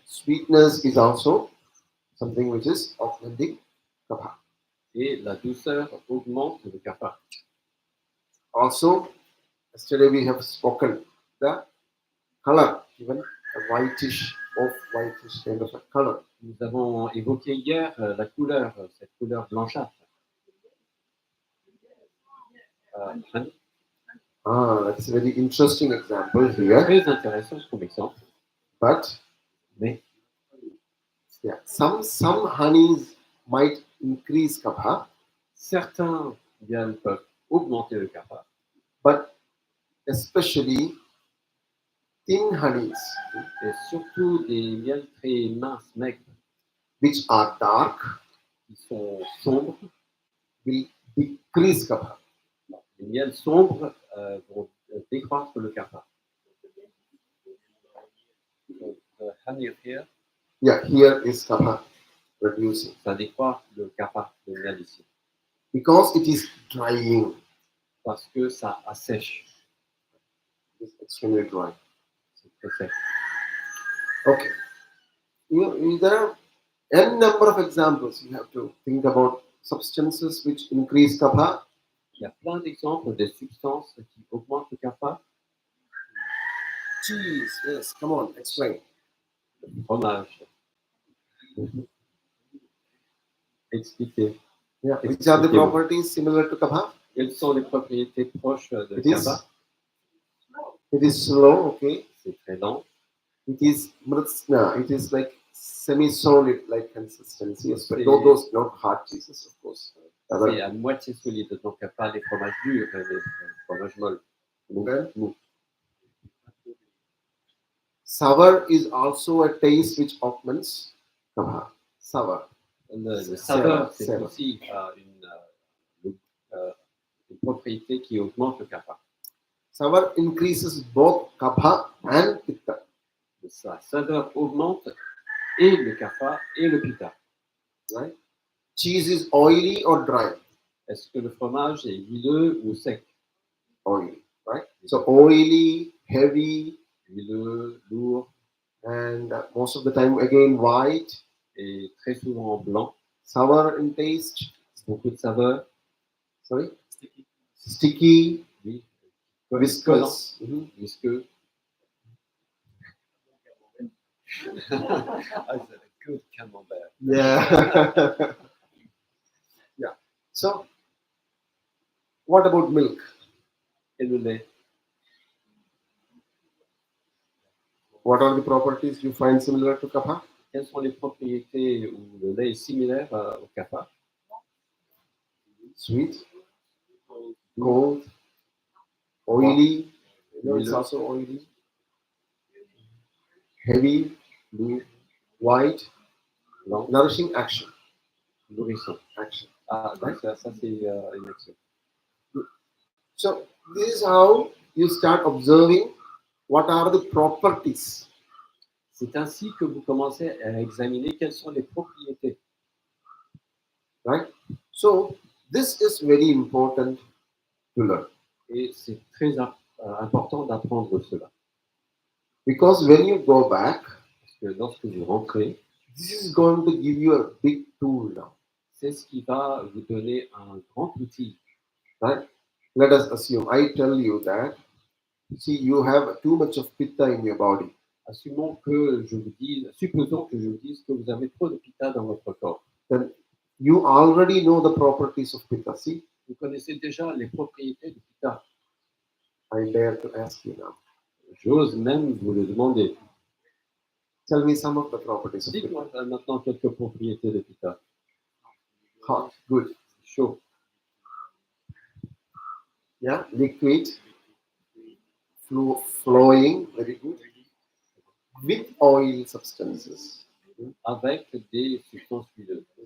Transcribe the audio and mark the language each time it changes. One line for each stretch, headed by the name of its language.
English: Sweetness is also something which is augmenting kapha.
French: Et la douceur augmente le kapha.
English: Also, yesterday we have spoken the color, even a whitish, off-whitish kind of a color.
French: Nous avons évoqué hier la couleur, cette couleur blanchâtre.
English: Honey. That's a very interesting example here.
French: Très intéressant comme exemple.
English: But
French: Mais
English: yeah, some honeys might increase kapha,
French: certains miels peuvent augmenter le kapha,
English: but especially thin honeys,
French: et surtout des miels très minces, maigres,
English: which are dark,
French: qui sont sombres.
English: will decrease kapha.
French: Les miels sombres vont décroître le kapha.
English: Donc, honey here, Yeah, here is kapha reducing
French: ça décroît le kapha, le miel ici,
English: because it is drying.
French: parce que ça assèche,
English: It's extremely dry.
French: c'est très sec.
English: Okay. There are n number of examples. You have to think about substances which increase kapha.
French: Il y a plein d'exemples de substances qui augmentent le kapha.
English: Cheese, yes, come on, explain.
French: Fromage. Expliquez.
English: Yeah, which are the properties similar to kapha?
French: Quelles sont les propriétés proches de
English: It is,
French: kapha?
English: it is slow, okay.
French: C'est très lent.
English: It is mritsna, it is like semi-solid like consistency. Yes, but
French: C'est-
English: those not hard cheeses, of course.
French: C'est à moitié solide, donc il n'y a pas les fromages durs, les fromages molles.
English: Okay.
French: Mou.
English: Sour is also a taste which augments kapha. Sour.
French: Le saveur, c'est Saveur. aussi une propriété qui augmente le kapha.
English: Sour increases both kapha and pitta.
French: Sa saveur augmente et le kapha et le pitta.
English: Right? Cheese is oily or dry?
French: Est-ce que le fromage est huileux ou sec?
English: Oily, right? So oily, heavy,
French: Huileux, lourd
English: and most of the time again white,
French: et très souvent blanc.
English: sour in taste.
French: Beaucoup de saveur.
English: Sorry, sticky,
French: Oui.
English: viscous.
French: Visqueux. Ah, c'est un good camembert.
English: Yeah. Yeah. So, what about milk?
French: Et le lait.
English: What are the properties you find similar to kapha?
French: Quelles sont les propriétés où le lait est similaire au kapha?
English: sweet, cold, cold, oily. It's also oily. Heavy,
French: lourd,
English: white,
French: lent,
English: nourishing action.
French: nourrissant.
English: Action.
French: Ah, donc ça c'est une action.
English: So this is how you start observing what are the properties.
French: C'est ainsi que vous commencez à examiner quelles sont les propriétés.
English: Right? So this is very important to learn.
French: Et c'est très important d'apprendre cela.
English: Because when you go back,
French: Parce que lorsque vous rentrez,
English: this is going to give you a big tool now.
French: c'est ce qui va vous donner un grand outil.
English: Right? Let us assume, I tell you that, see, you have too much of pitta in your body.
French: Supposons que je vous dise que vous avez trop de pitta dans votre corps.
English: Then you already know the properties of pitta. See,
French: Vous connaissez déjà les propriétés du pitta.
English: I dare to ask you now.
French: J'ose même vous le demander.
English: Tell me some of the properties of pitta.
French: Dites-moi maintenant quelques propriétés de pitta.
English: Hot, good.
French: Chaud,
English: Yeah, liquid, flowing, very good. With oil substances.
French: avec des substances huileuses.